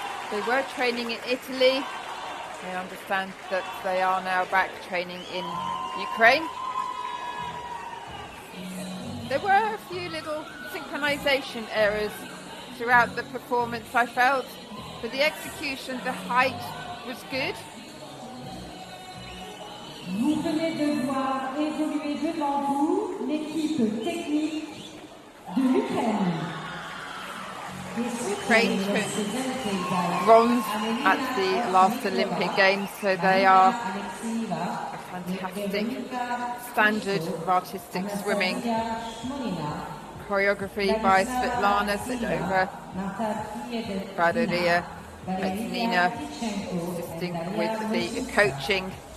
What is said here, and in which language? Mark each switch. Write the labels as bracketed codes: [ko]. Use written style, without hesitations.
[en] They were training in Italy. I understand that they are now back training in Ukraine. There were a few little synchronization errors throughout the performance, I felt. But the execution, the height was good. [fr] Vous venez de voir évoluer devant vous l'équipe technique de l'Ukraine. [en] Ukraine took bronze at the last Olympic Games, so they are a fantastic standard of artistic swimming. Choreography by Svetlana Sedova, Bradolia, Petnina, assisting with the coaching.